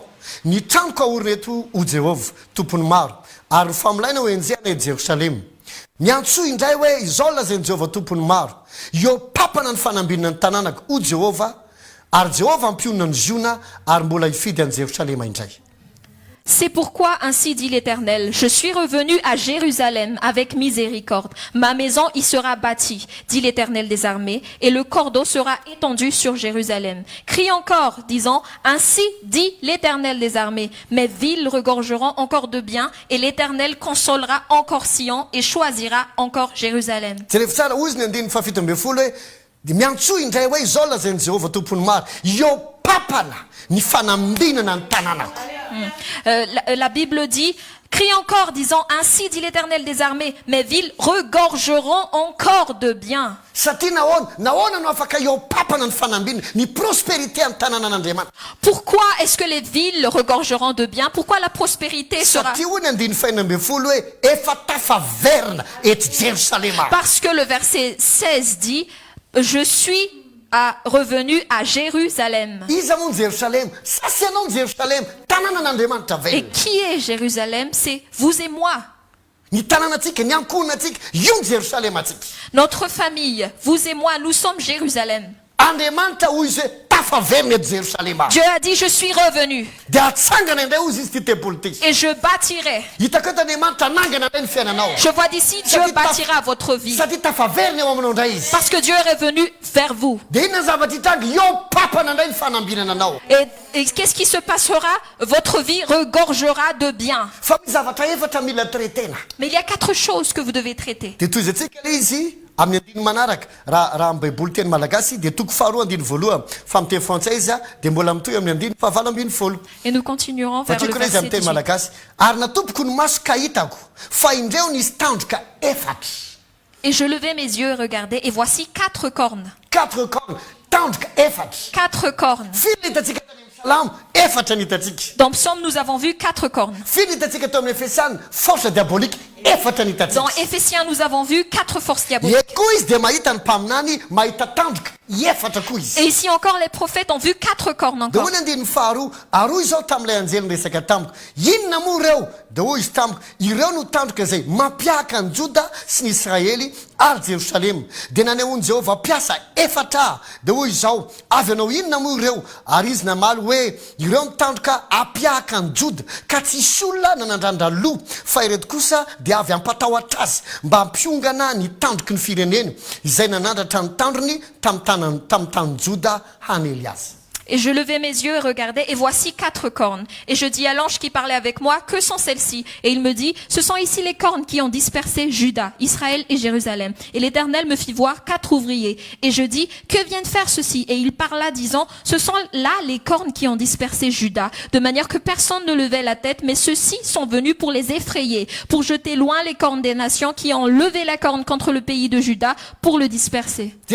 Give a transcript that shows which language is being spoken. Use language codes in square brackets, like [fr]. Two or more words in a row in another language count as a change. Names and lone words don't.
[mg] Ny tranoko ahorina eto o Jehovah, tompony maro, ary famolaina ho enjehana eto Jerosalema. Miantsoa indray hoe izao no lazainy Jehovah tompony maro. Io papana ny fanambinana ny tanànako o Jehovah, ary Jehovah ampionona ny ziona ary mbola hifidy an'i Jerosalema indray. [fr] C'est pourquoi ainsi dit l'Éternel, je suis revenu à Jérusalem avec miséricorde. Ma maison y sera bâtie, dit l'Éternel des armées, et le cordeau sera étendu sur Jérusalem. Crie encore, disant, ainsi dit l'Éternel des armées. Mes villes regorgeront encore de biens, et l'Éternel consolera encore Sion et choisira encore Jérusalem. [mg] Jereva tsara hoy izy ny andininy fahafito ambin'ny folo hoe dia miantsoa indray hoe izao no lazainy Jehovah tompony maro. Io papana ny fanambinana ny tanànako. [fr] La Bible dit, crie encore, disant, ainsi dit l'Éternel des armées, mes villes regorgeront encore de biens. [mg] Satria nahoana no afaka io papana ny fanambinana ny prospérité amin'ny tanànan'Andriamanitra. [fr] Pourquoi est-ce que les villes regorgeront de biens? Pourquoi la prospérité sera... [mg] Satria hoy ny andininy fahaenina ambin'ny folo hoe efa tafaverina eto Jerosalema. [fr] Parce que le verset 16 dit, je suis revenu à Jérusalem. [mg] Iza moa ny Jerosalema? Sasy ianao ny Jerosalema, tanànan'Andriamanitra [fr] Et [mg] velona. [fr] qui est Jérusalem? C'est vous et moi. [mg] Ny tanànatsika, ny ankohonantsika, io ny Jerosalema atsika. [fr] Notre famille, vous et moi, nous sommes Jérusalem. [mg] Andriamanitra hoy izy hoe tafaverina eto Jerosalema. [fr] Dieu a dit, je suis revenu [mg] Dia atsangana indray hozy izy ty tempolo ty. [fr] et je bâtirai. [mg] Hitako eto Andriamanitra anangana indray ny fiainanao. [fr] Je vois d'ici, Dieu bâtira votre vie. [mg] Satria tafaverina eo aminao indray izy. [fr] Parce que Dieu est revenu vers vous. [mg] Dia inona ny zavatra hitranga? Io papana indray ny fanambinana anao. [fr] Et qu'est-ce qui se passera? Votre vie regorgera de biens. [mg] Fa misy zavatra efatra mila traitena. [fr] Mais il y a 4 choses que vous devez traiter. [mg] Dia toy izy atsika le izy amin'ny andiny manaraka raha amin'ny baiboly teny malagasy dia toko faharoa andiny voalohany fa amin'ny teny frantsay izy dia mbola mitohy amin'ny andiny fahavalo ambin'ny folo. [fr] Et nous continuerons vers le [mg] Vatriko le izy [fr] verset [mg] amin'ny teny [fr] 18. [mg] malagasy ary natompoko ny maso ka hitako fa indreo nisy tandroka efatra. [fr] Et je levai mes yeux et regardai, et voici 4 cornes. 4 cornes, [mg] tandroka efatra. [fr] 4 cornes. [mg] Firy ny hitantsika tany amin'ny salamo? Efatra ny hitantsika. [fr] Dans Psaume, nous avons vu 4 cornes. [mg] Firy ny hitantsika tao amin'ny Efesana? [fr] Force diabolique [mg] efatra ny hitantsika. [fr] Dans Éphésiens, nous avons vu 4 forces diaboliques. [mg] Eto koa izy dia mahita ny mpaminany mahita tandroka efatra koa izy. [fr] Et ici encore, les prophètes ont vu 4 cornes [mg] Dia [fr] encore. [mg] hoy ny andiny faharoa aroa izao tamin'ilay anjely resaka tampoka inona moa ireo? Dia hoy izy tampoka ireo no tandroka izay mampiaka ny Joda sy ny Israely ary Jerosalema. Dia nanehoany Jehovah mpiasa efatra. Dia hoy izao avy anao inona moa ireo? Ary izy namaly hoe ireo mitandroka hapiaka ny Joda ka tsisy olona nanandrandra loha fa ireto kosa dia avy ampatahotra azy mba hampiongana ny tandroky ny firenena izay nanandratra ny tandrony tamin'ny tany Joda hanely azy. [fr] Et je levai mes yeux et regardai, et voici 4 cornes. Et je dis à l'ange qui parlait avec moi, que sont celles-ci? Et il me dit, ce sont ici les cornes qui ont dispersé Juda, Israël et Jérusalem. Et l'Éternel me fit voir 4 ouvriers. Et je dis, que viennent faire ceci? Et il parla disant, ce sont là les cornes qui ont dispersé Juda, de manière que personne ne levait la tête, mais ceux-ci sont venus pour les effrayer, pour jeter loin les cornes des nations qui ont levé la corne contre le pays de Juda, pour le disperser.